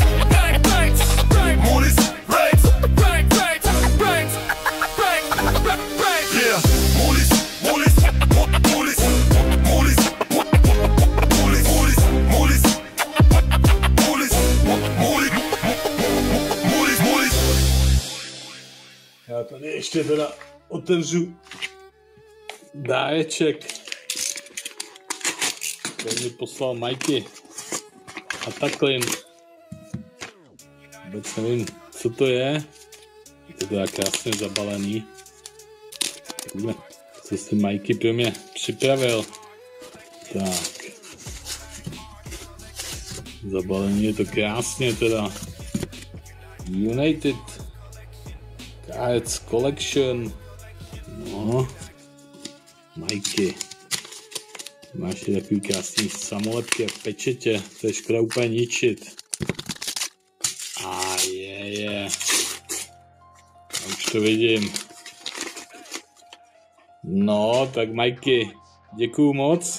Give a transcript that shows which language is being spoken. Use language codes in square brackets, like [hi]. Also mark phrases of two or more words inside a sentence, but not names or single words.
[en] Moolies, race. Yeah. Moolies, moolies, moolies, moolies, moolies, moolies, moolies. [cs] Já tady ještě teda otevřu dáreček, který mi poslal Mikey a Taklin. Vůbec nevím, co to je. Je to tak krásně zabalený. Co si Mikey pro mě připravil. Tak. Zabalený je to krásně teda. United Cards Collection. No. Mikey. Máš i takový krásný samolepky a pečetě. To je škoda úplně ničit. A je. Já už to vidím. No, tak Mikey, děkuju moc.